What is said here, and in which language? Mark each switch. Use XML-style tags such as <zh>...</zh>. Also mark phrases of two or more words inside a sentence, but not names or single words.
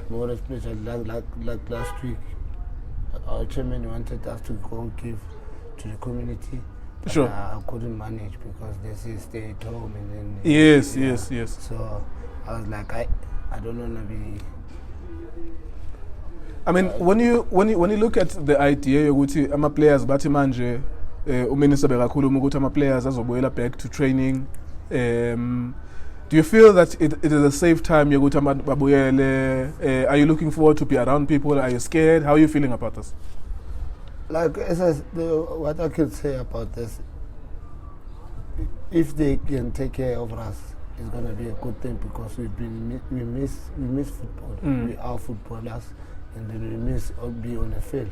<en>More especially like last week, our chairman wanted us to go give to the community. Sure. I couldn't manage because they say stay at home and then. Yes. So I was like, I don't want to be. I mean, when you look at the idea</en> <zu>yokuthi ama players bathi manje uminister bekakhuluma ukuthi ama players azobuyela</zu> <en>back to training, do you feel that it is a safe time</en> <zu>yokuthi abantu babuyele?</zu> <en>Are you looking forward to be around people? Are you scared? How are you feeling about this? Like what I could say about this, if they can take care of us, it's gonna be a good thing because we miss football. We are footballers, and then we miss be on the field.</en>